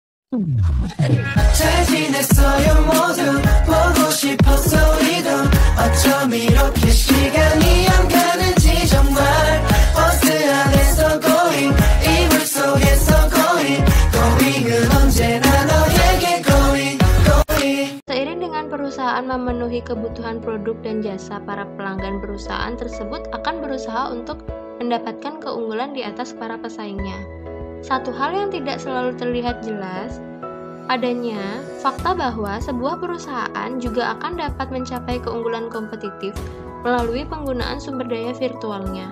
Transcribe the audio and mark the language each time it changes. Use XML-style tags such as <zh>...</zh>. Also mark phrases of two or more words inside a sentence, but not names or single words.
<ko>잘 지냈어요 모두 보고 싶었어 우리도 어쩜 이렇게 시간이 안 가는지 정말 버스 안에서 going 이불 속에서 going은 언제나 너에게 going.</ko> <id>Seiring dengan perusahaan memenuhi kebutuhan produk dan jasa, para pelanggan perusahaan tersebut akan berusaha untuk mendapatkan keunggulan di atas para pesaingnya. Satu hal yang tidak selalu terlihat jelas adanya fakta bahwa sebuah perusahaan juga akan dapat mencapai keunggulan kompetitif melalui penggunaan sumber daya virtualnya.</id>